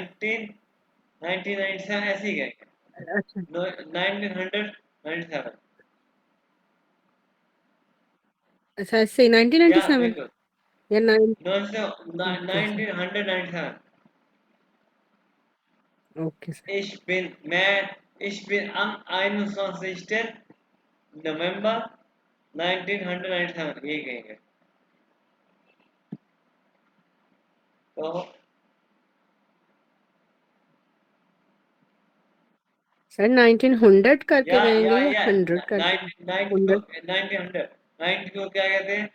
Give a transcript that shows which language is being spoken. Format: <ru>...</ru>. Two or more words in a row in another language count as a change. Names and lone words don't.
<ur>1997 ऐसे ही कहेंगे, अच्छा 1997, अच्छा, ऐसे या 1997 बिल्कुल या 9। 1997। ओके सर।</ur> <de>Ich bin am 21. November 1997,</de> <ur>ये कहेंगे। तो सर 1900 करके या कहेंगे या या 100 करके? 100 1900, 90 को क्या कहते हैं,</ur>